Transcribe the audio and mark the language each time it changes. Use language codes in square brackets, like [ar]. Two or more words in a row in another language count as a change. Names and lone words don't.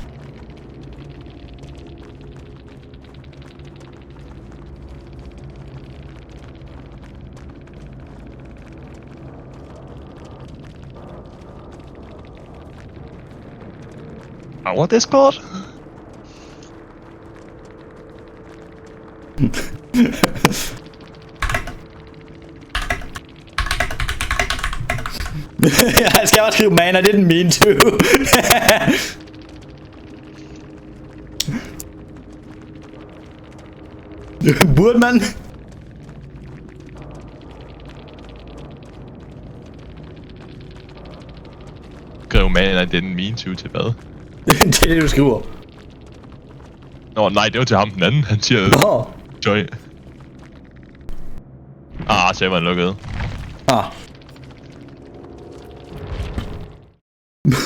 [en] Our Discord? [da] Jeg skal også skrive, man, [en] I didn't mean to. [da] Burde man? Skrev man, [en] I didn't mean to [da] til hvad? Det er det, du skriver. Nå, nej, det var til ham den anden. Han siger... Nå. Joy. Serveren lukket. Ah.